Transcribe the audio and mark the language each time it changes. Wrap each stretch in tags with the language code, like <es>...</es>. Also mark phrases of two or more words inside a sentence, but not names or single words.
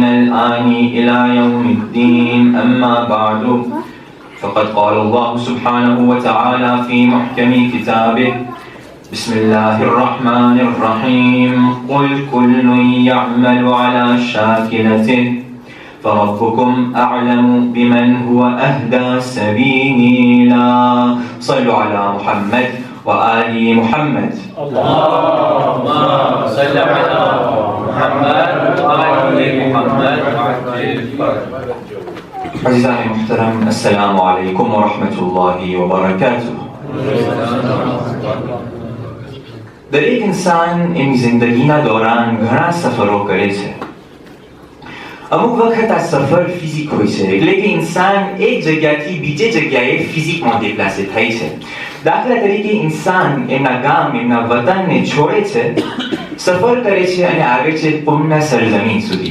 <ar>الآن إلى يوم الدين أما بعد فقد قال الله سبحانه وتعالى في محكم كتابه بسم الله الرحمن الرحيم قل كل يعمل على شاكلته فربكم أعلم بمن هو أهدى سبيلا صلوا على محمد وآل محمد اللهم صل على محمد وآل محمد</ar> <ur>عزیزان محترم</ur> <ar>السلام علیکم ورحمة الله وبرکاته.</ar> <gu>દરેક ઇન્સાન એની જિંદગીના દોરાન ઘણા સફરો કરે છે. અમુક વખત આ સફર ફિઝિક હોય છે, એટલે કે ઇન્સાન એક જગ્યાથી બીજે જગ્યાએ ફિઝિકમાં દેપ્લાસે થાય છે. દાખલા તરીકે ઇન્સાન એમના ગામ એમના વતનને છોડે છે, સફર કરે છે અને આવે છે પુણ્ય સરજમીન સુધી.</gu>